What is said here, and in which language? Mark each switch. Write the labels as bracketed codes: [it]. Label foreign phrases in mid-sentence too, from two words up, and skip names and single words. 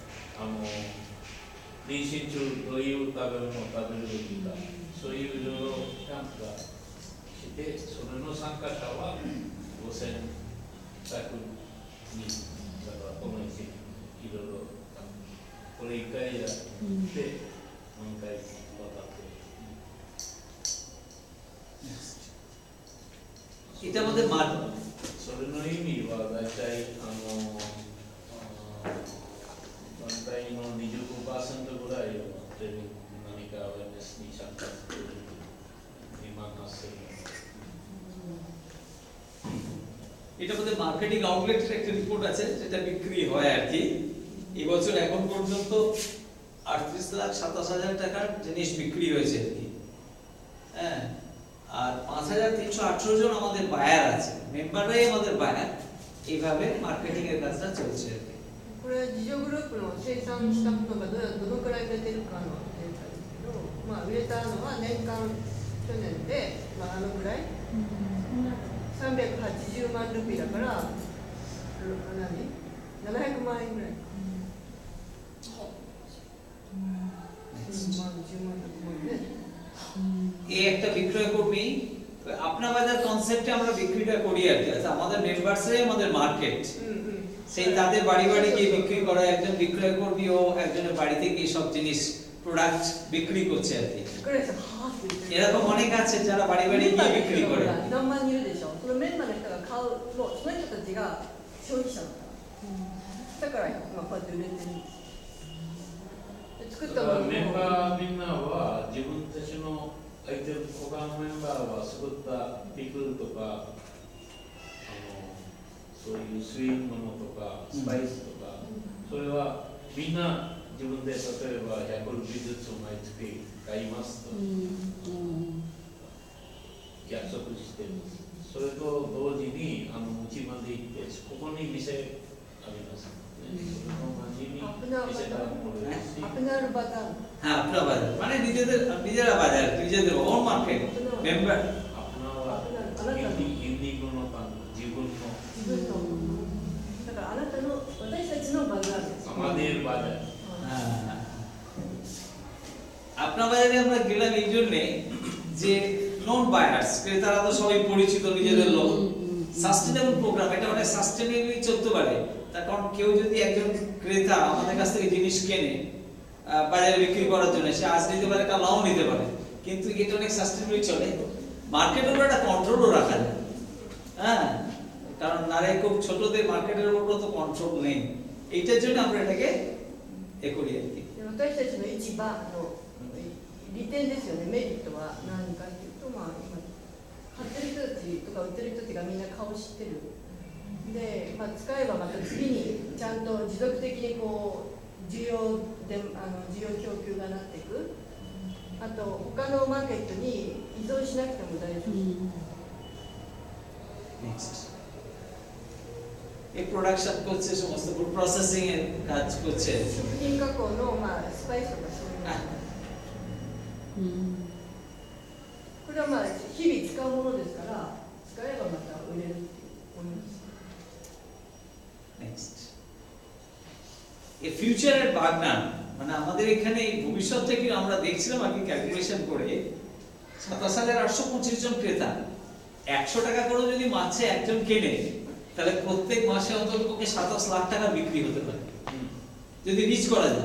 [ja] 妊娠中どういう食べ物を食べるべきか、そういういろいろキャンプがして、それの参加者は5100人だからこの1年いろいろこれ1回やって何回渡って。 [bn] এটা আমাদের [ja] それの意味は大体団体の 25% ぐらいをトレーニング何かアウェアネスに参加している2万8000人。 [bn] এটা আমাদের [en] marketing outletের [bn] একটা রিপোর্ট আছে যেটা বিক্রি হয় আর কি। এই বছর এখন পর্যন্ত 38,27,000 টাকার জিনিস বিক্রি হয়েছে আর কি। হ্যাঁ, আর 5318 জন আমাদের বায়ার আছে, মেম্বাররাই আমাদের বায়ার। এইভাবে মার্কেটিং এর কাজটা চলছে আর কি। [ja] これは自助グループの生産したものがどのくらい売れてるかのデータですけど、売れたのは年間去年であのくらい380万ルピーだから 700万円ぐらい。 [bn] এই একটা বিক্রয় কর্মী আপনা বাজার কনসেপ্টে আমরা বিক্রিটা করি আর কি। আচ্ছা, আমাদের মেম্বারসরাই আমাদের মার্কেট, সেই তাদের বাড়ি বাড়ি গিয়ে বিক্রি করা, একজন বিক্রয় কর্মী ও একজনের বাড়িতে গিয়ে সব জিনিস প্রোডাক্ট বিক্রি করছে আর কি। এরকম অনেক আছে যারা বাড়ি বাড়ি গিয়ে বিক্রি করে। [ja] 何万人いるでしょ。そのメンバーの人が買う、もうその人たちが消費者だから。だから今こうやって売れてるんです。作ったものもメンバーみんなは自分たちの相手の他のメンバーは作ったピクルとかそういうスイートものとかスパイスとか、それはみんな自分で例えば100ルピーずつ毎月買いますと約束してる。それと同時にうちまで行ってここに店あります。 [bn] আপনার বাজার, হ্যাঁ আপনার বাজার মানে নিজেরা বাজার, নিজেদের [en] own market member. [ja] だからあなたの私たちのバザーです。 [bn] আমাদের বাজার। আপনার বাজারে আমরা গেলাম এই জন্য যে [en] non buyers, [bn] ক্রেতারা তো সবাই পরিচিত নিজেদের লোক। [en] sustainable program, [bn] এটা অনেক সাস্টেনেবলি চলতে পারে। তার কারণ কেউ যদি একজন ক্রেতা আমাদের কাছ থেকে জিনিস কেনে বাজারে বিক্রি করার জন্য, সে আজ নিতে পারে কাল নাও নিতে পারে, কিন্তু এটা অনেক সাস্টেনেবলি চলে। মার্কেটের উপর একটা কন্ট্রোলও রাখা যায়, হ্যাঁ, কারণ নারে খুব ছোটদের মার্কেটের উপর তো কন্ট্রোল নেই। এইটার জন্য আমরা এটাকে করি আর কি। [ja] 私たちの市場の利点ですよね。メリットは何かっていうと、まあ今買ってる人たちとか売ってる人たちがみんな顔知ってる。で、まあ、使えばまた次にちゃんと持続的にこう需要供給がなっていく。あと他のマーケットに依存しなくても大丈夫。 [bn] এই প্রোডাকশন করছে, সমস্ত [en] food processing [bn] এর কাজ করছে, [ja] 食品加工のまあスパイスとかそういうの。これはまあ日々使うものですから、使えばまた売れるっていうものです。 [bn] নেক্সট এই ফিউচারের বাগনান, মানে আমাদের এখানে এই ভবিষ্যৎ থেকে আমরা দেখছিলাম আগে ক্যালকুলেশন করে 27,825 জন ক্রেতা, 100 টাকা করে যদি মাছে একজন কেনে, তাহলে প্রত্যেক মাসে অন্ততপক্ষে 27 লাখ টাকা বিক্রি হতে পারে যদি রিচ করা যায়।